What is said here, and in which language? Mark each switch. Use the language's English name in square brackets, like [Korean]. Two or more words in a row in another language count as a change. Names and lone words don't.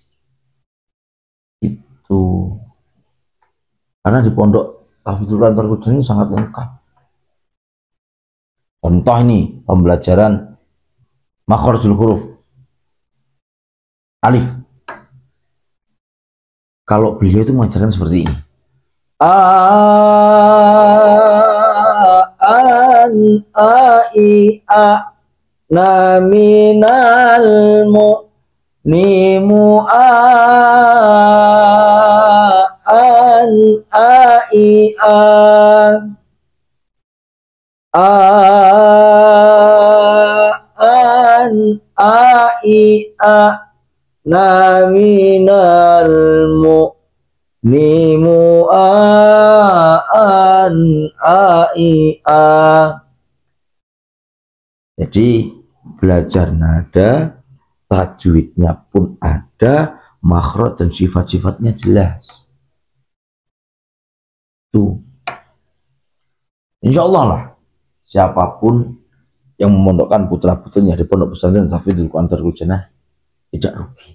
[Indonesian] Itu karena di pondok Tahfidzul Quran ini sangat lengkap. Contoh ini pembelajaran [Arabic] مخارج الحروف ألف. [Indonesian] Kalau beliau itu mengajarkan seperti ini. A an a i a na minal mu ni mu a an a i a an a i a na minal mu ni mu a an a i a. Jadi belajar nada, tajwidnya pun ada, makhraj dan sifat-sifatnya jelas. Tuh, [Arabic] إن شاء الله [Indonesian] lah, siapapun yang memondokkan putra-putrinya di pondok pesantren Tahfidzul Quran Terhujanah tidak rugi.